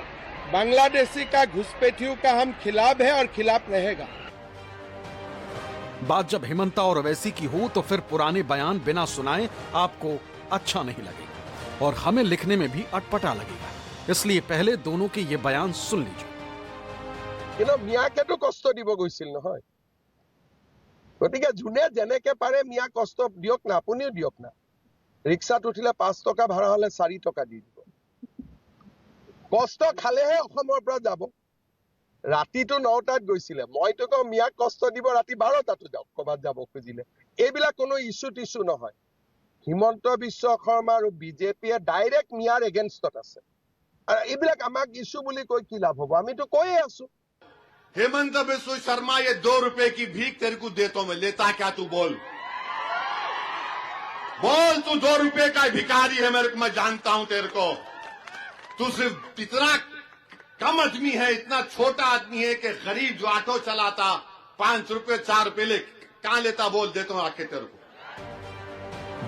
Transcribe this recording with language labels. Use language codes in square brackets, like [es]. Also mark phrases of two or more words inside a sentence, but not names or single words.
[hi] बांग्लादेशी का घुसपैठियों का हम खिलाफ है और खिलाफ रहेगा। बात जब हेमंता और ओवैसी की हो तो फिर पुराने बयान बिना सुनाए आपको अच्छा नहीं लगेगा और हमें लिखने में भी अटपटा लगेगा। इसलिए पहले दोनों के ये बयान सुन लीजिए। [as] মিয়াকে কষ্ট দিব গৈছিল নহয়, গতিকে যোনে যেনেকে পাৰে মিয়া কষ্ট দিয়ক না, আপুনিও দিয়ক না। ৰিক্সাত উঠিলে 5 টকা ভাড়া হলে 4 টকা দি দিব। কষ্ট খালেহে অসমৰ পৰা যাব। ৰাতিটো 9টাত গৈছিলে, মইতো কওঁ মিয়াক কষ্ট দিব ৰাতি 12টাতো যাওক ক'বাত যাব খুজিলে। এইবিলাক কোনো ইস্যু টিস্যু নহয়। হিমন্ত বিশ্ব শৰ্মা আৰু বিজেপিয়ে ডাইৰেক্ট মিয়াৰ এগেইনষ্টত আছে। আৰু এইবিলাক আমাক ইস্যু বুলি কৈ কি লাভ হ'ব, আমিতো কৈয়ে আছো। [hi] हेमंत बिस्व शर्मा, ये 2 रुपए की भीख तेरे को देता हूं मैं, लेता क्या तू बोल, तू 2 रुपए का भिखारी है मेरे को, मैं जानता हूं तेरे को। तू सिर्फ इतना कम आदमी है, इतना छोटा आदमी है कि गरीब जो ऑटो चलाता 5 रुपए 4 रुपए ले कहां लेता, बोल देता हूं आके तेरे को।